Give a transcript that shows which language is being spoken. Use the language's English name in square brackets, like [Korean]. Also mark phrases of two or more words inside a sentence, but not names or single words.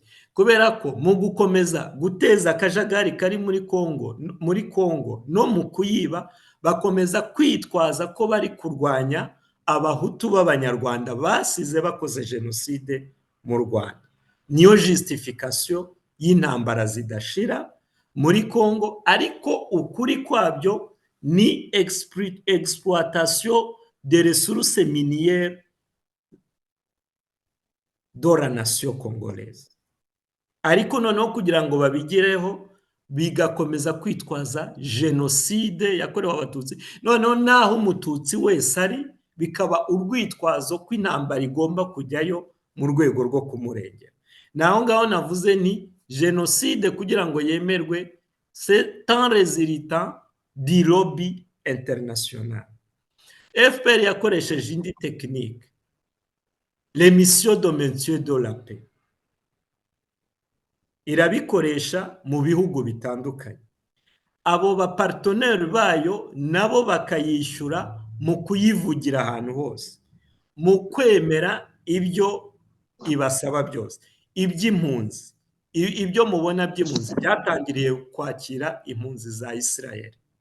[Kinyarwanda] Kubera ko mu gukomeza guteza akajagari kari muri Kongo no mu kuyiba, bakomeza kwitwaza ko bari kurwanya abahutu b'abanyarwanda basize bakoze jenoside mu Rwanda. Niyo justification y'intambara zidashira muri Kongo, ariko ukuri kwabyo ni [French] exploitation des ressources minières de la nation congolaise. [Kinyarwanda] Ariko noneho kugira ngo babigireho bigakomeza kwitwaza jenoside yakorewe abatutsi, noneho naho umututsi wese ari bikaba urwitwazo ko intambara igomba kujyayo mu rwego rwo kumurengera. Naho ngaho navuze ni jenoside kugira ngo yemerwe, [French] c'est un résultat du lobby international. FPR [Kinyarwanda] yakoresheje indi technique, [French] les missions de maintien de la paix. [Kinyarwanda] Irabikoresha mu bihugu bitandukanye. Abo ba partenaire bayo nabo bakayishyura mu kuyivugira ahantu hose, mu kwemera ibyo ibasaba byose. Iby'impunzi, ibyo mubona by'impunzi byatangiriye kwakira impunzi za Israel.